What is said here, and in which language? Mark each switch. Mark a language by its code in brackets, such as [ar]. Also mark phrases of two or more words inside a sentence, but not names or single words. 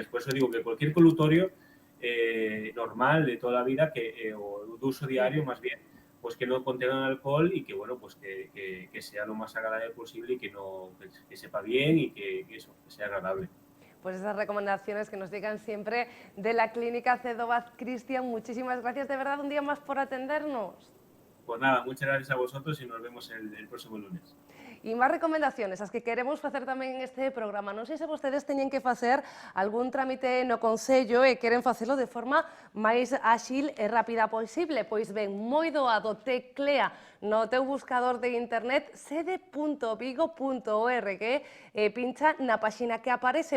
[es] Por eso digo que cualquier colutorio normal de toda la vida o de uso diario más bien, pues que no contengan alcohol y que bueno, pues que sea lo más agradable posible y que sepa bien y que sea agradable. Pues esas recomendaciones que nos llegan siempre de la clínica Cedobaz. Cristian, muchísimas gracias de verdad un día más por atendernos. Pues nada, muchas gracias a vosotros y nos vemos el próximo lunes. [gl] E máis recomendaciones, as que queremos facer tamén en este programa. Non sei se vostedes teñen que facer algún trámite no Concello e queren facelo de forma máis áxil e rápida posible. Pois ben, moi doado, teclea no teu buscador de internet sede.vigo.org e pincha na páxina que aparece.